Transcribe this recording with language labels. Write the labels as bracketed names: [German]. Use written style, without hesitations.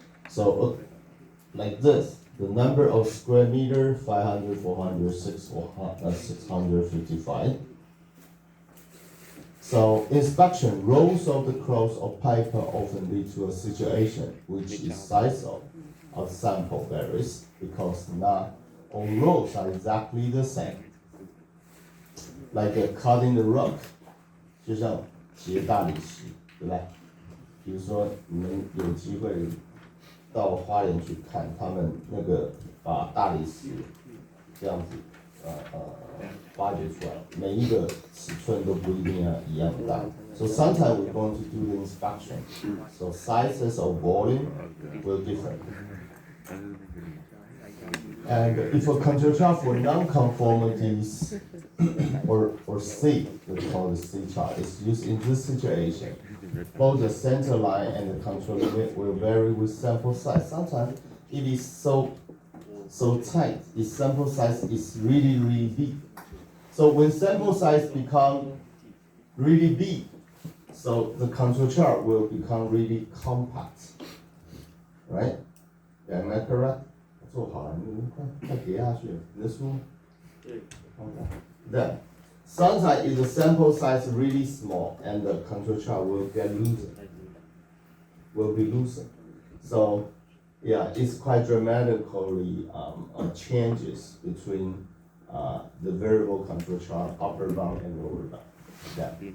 [English] So like this, the number of square meter 500, 400, 655. So inspection rows of the cloth or paper often lead to a situation which is size of sample varies because not all rows are exactly the same. Like cutting the rug, [Chinese] 就像结大理石，对不对？比如说你们有机会到花莲去看，他们那个把大理石这样子挖掘出来，每一个尺寸都不一定要一样大。 [English] So sometimes we're going to do the inspection. So sizes of volume will differ. And if a control chart for non-conformities or C, we call the C chart, is used in this situation, both the center line and the control limit will vary with sample size. Sometimes it is so tight, its sample size is really big. So when sample size become really big, so the control chart will become really compact, right? Am I correct? [Chinese] 做好了，你快叠下去，你的书。对。 [English] Okay. Then, sometimes if the sample size really small and the control chart will get looser, will be loosened. So, yeah, it's quite dramatically changes between the variable control chart, upper bound and lower bound. Yeah.